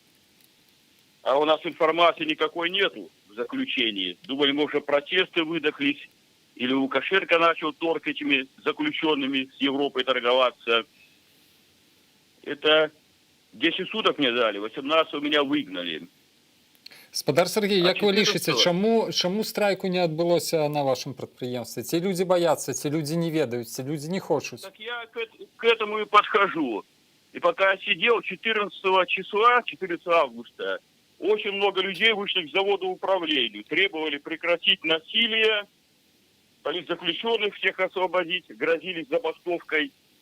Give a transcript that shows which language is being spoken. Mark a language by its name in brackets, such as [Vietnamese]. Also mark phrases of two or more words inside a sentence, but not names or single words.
[Russian] А у нас информации никакой нету в заключении. Думали, может, протесты выдохлись, или Лукашенко начал торг этими заключенными с Европой торговаться. Это 10 суток мне дали, 18 меня выгнали. [Belarusian] Спадар Сергей, як вы лічыце, чаму страйку не адбылося на вашем прадпрыемстве? Ці людзі баяцца, ці людзі не ведаюць, ці людзі не хочуць? [Russian] Так я к этому и подхожу. И пока я сидел 14 числа, 14 августа, очень много людей вышли к заводу управлению, требовали прекратить насилие, политзаключенных всех освободить, грозились забастовкой.